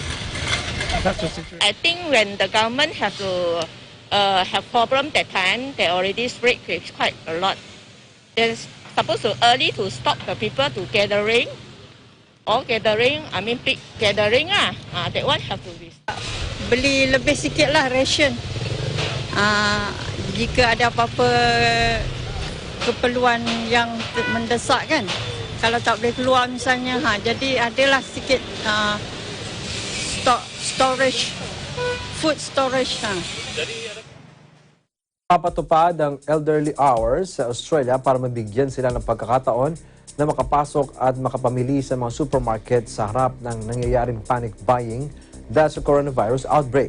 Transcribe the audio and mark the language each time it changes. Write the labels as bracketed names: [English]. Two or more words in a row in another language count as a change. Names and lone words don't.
[English] That's the situation. I think when the government have to have problem that time, they already spread quite a lot. They're supposed to early to stop the people to gathering. Big gathering that one have to be stopped. [Malay] Beli lebih sikit lah ration. Jika ada apa-apa keperluan yang mendesak kan. Kalau tak boleh keluar misalnya, jadi adalah sikit storage, [English] food storage. [Filipino] Papatupad ang [English] elderly hours [Filipino] sa Australia para mabigyan sila ng pagkakataon na makapasok at makapamili sa mga supermarket sa harap ng nangyayaring [English] panic buying [Filipino] dahil sa coronavirus outbreak.